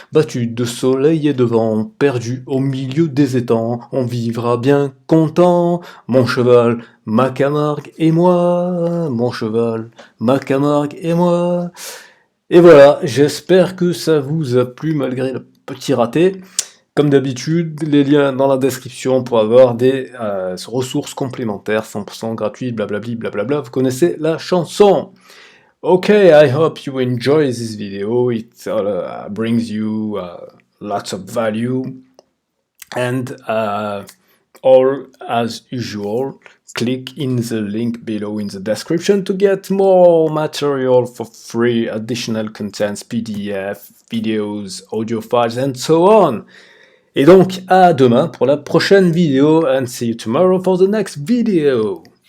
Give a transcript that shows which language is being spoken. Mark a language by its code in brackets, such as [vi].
[fr] Battu de soleil et de vent, perdu au milieu des étangs, on vivra bien content, mon cheval, ma Camargue et moi, mon cheval, ma Camargue et moi. Et voilà, j'espère que ça vous a plu malgré le petit raté. Comme d'habitude, les liens dans la description pour avoir des ressources complémentaires 100% gratuites, blablabli, blablabla. Vous connaissez la chanson. [en] Okay, I hope you enjoy this video. It brings you lots of value. And all as usual, click in the link below in the description to get more material for free, additional contents, PDF, videos, audio files, and so on. [fr] Et donc, à demain pour la prochaine vidéo, [en] and see you tomorrow for the next video.